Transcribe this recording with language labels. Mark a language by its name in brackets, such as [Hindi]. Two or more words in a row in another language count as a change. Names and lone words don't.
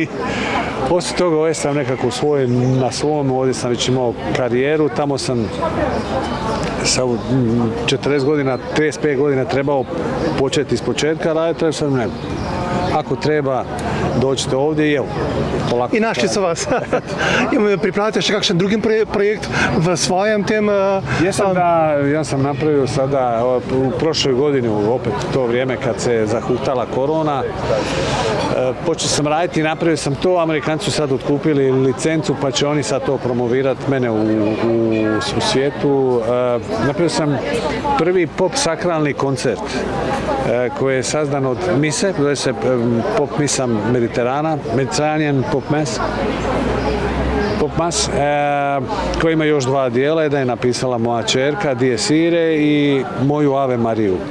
[Croatian] Poslije toga ovdje sam nekako na svom, ovdje sam već imao karijeru, tamo sam sa 40 godina, 35 godina trebao početi iz početka raditi, ali sam ne. Ako treba, dođite ovdje i evo, polako. I našli su vas. [Slovenian] Pripravite še kakšen drugi projekt v svojem tem? [Croatian] Ja sam napravio sada, u prošloj godini, opet to vrijeme kad se zahuktala korona, počeo sam raditi i napravio sam to, Amerikanci su sad otkupili licencu pa će oni sad to promovirati mene u svijetu. Napravio sam prvi pop sakralni koncert koji je sazdan od mise, zove se Pop misa Mediterranean Pop Mass, koji ima još dva dijela, jedan je napisala moja ćerka Dies Irae i moju Ave Mariju.